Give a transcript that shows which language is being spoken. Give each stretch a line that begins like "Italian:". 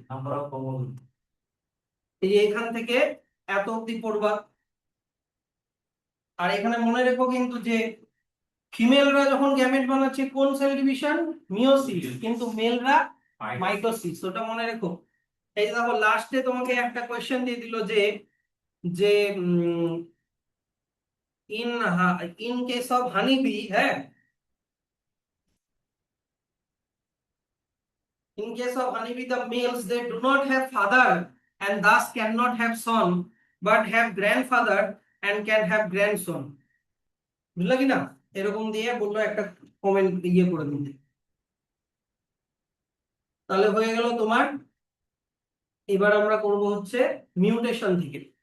Bangla: Number of chromosome. এই যে এখান থেকে এত অব্দি পড়বা। আর এখানে মনে রেখো কিন্তু যে ফিমেলরা যখন গ্যামেট বানাচ্ছে কোন সেল ডিভিশন? মিওসিস, কিন্তু মেলরা মাইটোসিস, ওটা মনে রেখো। এই যে দেখো লাস্টে তোমাকে একটা কোয়েশ্চেন দিয়ে দিল যে যে in in case of honey B, হ্যাঁ,
English: in case of honeybee, the males they do not have father and thus cannot have son, but have grandfather and can have grandson.
Bangla: বুঝলা কি না? এরকম দিয়ে বললো একটা কমেন্ট ইয়ে করে দিতে। তাহলে হয়ে গেল তোমার। এবার আমরা করব হচ্ছে মিউটেশন থেকে।